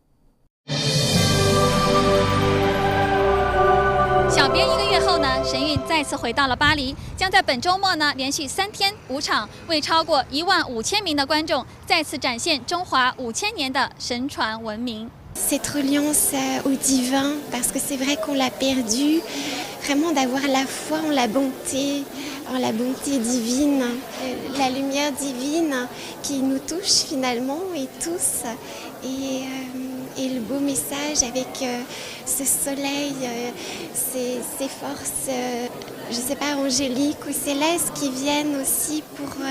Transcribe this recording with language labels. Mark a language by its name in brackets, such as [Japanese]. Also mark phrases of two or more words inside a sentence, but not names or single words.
[Chinese] 小编1个月后呢，神韵再次回到了巴黎，将在本周末呢连续3天5场，为超过15000名的观众再次展现中华5000年的神传文明。 [French] Cette reliance au divin, parce que c'est vrai qu'on l'a perdu, vraiment d'avoir la foi en la bonté divine, la lumière divine qui nous touche finalement et tous, et le beau message avec ce soleil, ces forces, je ne sais pas, angéliques ou célestes qui viennent aussi pour